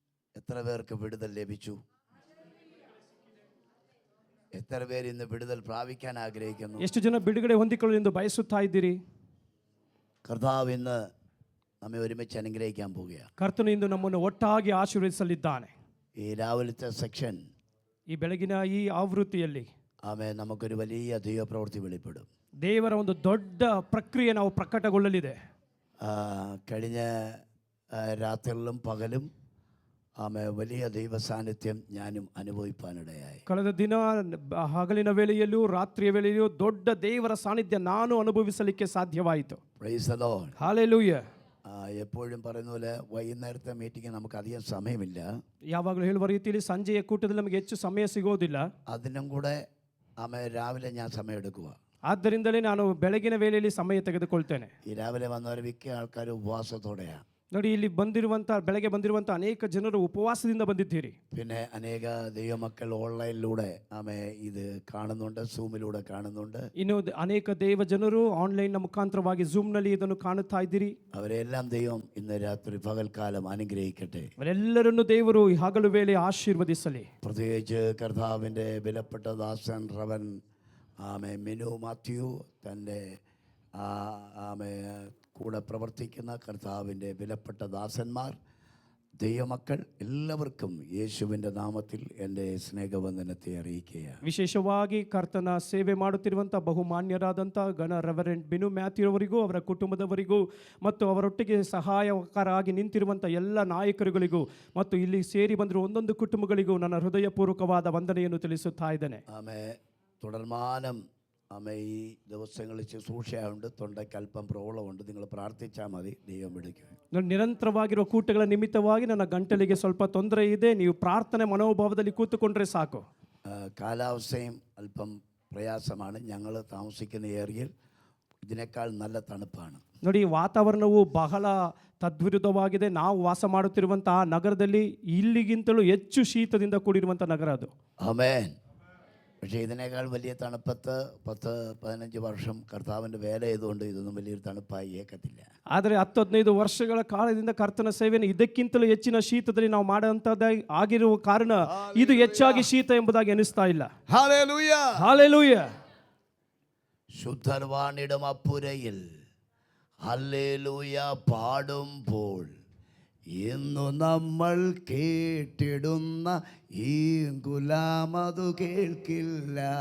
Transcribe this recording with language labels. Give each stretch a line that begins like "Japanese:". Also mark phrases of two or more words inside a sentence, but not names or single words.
Malayalam: എത്ര പേർക്ക് വിടുതൽ ലഭിച്ചു? എത്ര പേര് ഇന്ന് വിടുതൽ പ്രാപിക്കാൻ ആഗ്രഹിക്കുന്നു?
Kannada: ಎಷ್ಟು ಜನ ಬಿಡುಗಡೆ ಹೊಂದಿಕೊಳ್ಳಲು ಎಂದು ಬಯಸುತ್ತಾ ಇದ್ದೀರಿ?
Malayalam: കർത്താവ് ഇന്ന് നമ്മെ ഒരുമിച്ച് അനുഗ്രഹിക്കാൻ പോവുകയാണ്.
Kannada: ಕರ್ತನು ಇಂದು ನಮ್ಮನ್ನು ಒಟ್ಟಾಗಿ ಆಶೀರ್ವದಿಸಲಿದ್ದಾನೆ.
Malayalam: ഈ രാവിലത്തെ സെക്ഷൻ,
Kannada: ಈ ಬೆಳಗಿನ ಈ ಆವೃತ್ತಿಯಲ್ಲಿ
Malayalam: ആമേൻ, നമുക്കൊരു വലിയ ദൈവപ്രവൃത്തി വെളിപ്പെടും.
Kannada: ದೇವರ ಒಂದು ದೊಡ್ಡ ಪ್ರಕ್ರಿಯೆ ನಾವು ಪ್ರಕಟಗೊಳ್ಳಲಿದೆ.
Malayalam: കഴിഞ്ഞ രാത്രികളിലും പകലും വലിയ ദൈവ സാന്നിധ്യം ഞാനും അനുഭവിപ്പാനിടയായി.
Kannada: ಕಳೆದ ದಿನ ಹಗಲಿನ ವೇಳೆಯಲ್ಲೂ ರಾತ್ರಿಯ ವೇಳೆಯಲ್ಲೂ ದೊಡ್ಡ ದೇವರ ಸಾನ್ನಿಧ್ಯ ನಾನು ಅನುಭವಿಸಲಿಕ್ಕೆ ಸಾಧ್ಯವಾಯಿತು.
English: Praise the Lord.
Kannada: ಹಾಲೆಲೂಯ.
Malayalam: എപ്പോഴും പറയുന്ന പോലെ വൈകുന്നേരത്തെ മീറ്റിംഗ് നമുക്ക് അധികം സമയമില്ല.
Kannada: ಯಾವಾಗಲೂ ಹೇಳುವ ರೀತಿಯಲ್ಲಿ ಸಂಜೆಯ ಕೂಟದಲ್ಲಿ ನಮಗೆ ಹೆಚ್ಚು ಸಮಯ ಸಿಗೋದಿಲ್ಲ.
Malayalam: അതിനും കൂടെ രാവിലെ ഞാൻ സമയം എടുക്കുക.
Kannada: ಆದ್ದರಿಂದಲೇ ನಾನು ಬೆಳಗಿನ ವೇಳೆಯಲ್ಲಿ ಸಮಯ ತೆಗೆದುಕೊಳ್ತೇನೆ.
Malayalam: ഈ രാവിലെ വന്നവർ മിക്ക ആൾക്കാർ ഉപവാസത്തോടെയാണ്.
Kannada: ನೋಡಿ, ಇಲ್ಲಿ ಬೆಳಗ್ಗೆ ಬಂದಿರುವಂಥ ಅನೇಕ ಜನರು ಉಪವಾಸದಿಂದ ಬಂದಿದ್ದೀರಿ.
Malayalam: പിന്നെ അനേക ദൈവമക്കൾ ഓൺലൈനിലൂടെ ഇത് കാണുന്നുണ്ട്, സൂമിലൂടെ കാണുന്നുണ്ട്.
Kannada: ಇನ್ನು ಅನೇಕ ದೇವ ಜನರು ಆನ್ಲೈನ್ ಮುಖಾಂತರವಾಗಿ ನಲ್ಲಿ ಇದನ್ನು ಕಾಣುತ್ತಾ ಇದ್ದೀರಿ.
Malayalam: അവരെല്ലാം ദൈവം ഇന്ന് രാത്രി പകൽക്കാലം അനുഗ്രഹിക്കട്ടെ.
Kannada: ಅವರೆಲ್ಲರನ್ನು ದೇವರು ಈ ಹಗಲು ವೇಳೆ ಆಶೀರ್ವದಿಸಲಿ.
Malayalam: പ്രത്യേകിച്ച് കർത്താവിൻ്റെ വിലപ്പെട്ട ദാസൻ റവൻ മിനു മാത്യു, തൻ്റെ കൂടെ പ്രവർത്തിക്കുന്ന കർത്താവിൻ്റെ വിലപ്പെട്ട ദാസന്മാർ, ദൈവമക്കൾ എല്ലാവർക്കും യേശുവിൻ്റെ നാമത്തിൽ എൻ്റെ സ്നേഹവന്ദനത്തെ അറിയിക്കുകയാണ്.
Kannada: ವಿಶೇಷವಾಗಿ ಕರ್ತನ ಸೇವೆ ಮಾಡುತ್ತಿರುವಂಥ ಬಹುಮಾನ್ಯರಾದಂಥ ಗಣ ರೆವರೆಂಡ್ ಬಿನು ಮ್ಯಾಥ್ಯೂ ಅವರಿಗೂ ಅವರ ಕುಟುಂಬದವರಿಗೂ ಮತ್ತು ಅವರೊಟ್ಟಿಗೆ ಸಹಾಯಕರಾಗಿ ನಿಂತಿರುವಂಥ ಎಲ್ಲ ನಾಯಕರುಗಳಿಗೂ ಮತ್ತು ಇಲ್ಲಿ ಸೇರಿ ಬಂದಿರುವ ಒಂದೊಂದು ಕುಟುಂಬಗಳಿಗೂ ನನ್ನ ಹೃದಯಪೂರ್ವಕವಾದ ವಂದನೆಯನ್ನು ತಿಳಿಸುತ್ತಾ ಇದ್ದೇನೆ.
Malayalam: തുടർമാനം ഈ ദിവസങ്ങളിൽ ശുശ്രൂഷയുണ്ട്, തൊണ്ടയ്ക്ക് അല്പം പ്രോബ്ലമുണ്ട്. നിങ്ങൾ പ്രാർത്ഥിച്ചാൽ മതി, ദൈവം വിളിക്കും.
Kannada: ನಿರಂತರವಾಗಿರುವ ಕೂಟಗಳ ನಿಮಿತ್ತವಾಗಿ ನನ್ನ ಗಂಟಲಿಗೆ ಸ್ವಲ್ಪ ತೊಂದರೆ ಇದೆ, ನೀವು ಪ್ರಾರ್ಥನೆ ಮನೋಭಾವದಲ್ಲಿ ಕೂತುಕೊಂಡ್ರೆ ಸಾಕು.
Malayalam: കാലാവസ്ഥയും അല്പം പ്രയാസമാണ്. ഞങ്ങൾ താമസിക്കുന്ന ഏരിയയിൽ ഇതിനേക്കാൾ നല്ല തണുപ്പാണ്.
Kannada: ನೋಡಿ, ವಾತಾವರಣವು ಬಹಳ ತದ್ವಿರುದ್ಧವಾಗಿದೆ. ನಾವು ವಾಸ ಮಾಡುತ್ತಿರುವಂತಹ ನಗರದಲ್ಲಿ ಇಲ್ಲಿಗಿಂತಲೂ ಹೆಚ್ಚು ಶೀತದಿಂದ ಕೂಡಿರುವಂಥ ನಗರ ಅದು.
Malayalam: ആമേൻ. പക്ഷേ ഇതിനേക്കാൾ വലിയ തണുപ്പത്ത് 10-15 വർഷം കർത്താവിൻ്റെ വേല ചെയ്തുകൊണ്ട് ഇതൊന്നും വലിയൊരു തണുപ്പായി ഏക്കത്തില്ല.
Kannada: ಆದರೆ 10-15 ವರ್ಷಗಳ ಕಾಲದಿಂದ ಕರ್ತನ ಸೇವೆಯನ್ನು ಇದಕ್ಕಿಂತಲೂ ಹೆಚ್ಚಿನ ಶೀತದಲ್ಲಿ ನಾವು ಮಾಡುವಂಥದ್ದಾಗಿ ಆಗಿರುವ ಕಾರಣ ಇದು ಹೆಚ್ಚಾಗಿ ಶೀತ ಎಂಬುದಾಗಿ ಅನಿಸ್ತಾ ಇಲ್ಲ.
Malayalam: ഹല്ലേലൂയ,
Kannada: ಹಾಲೆಲೂಯ.
Malayalam: ശുദ്ധർവാണിടും അപ്പുരയിൽ ഹല്ലേലൂയ പാടുമ്പോൾ ഇന്നു നമ്മൾ കേട്ടിടുന്ന ഈ ഗുലാമതു കേൾക്കില്ല.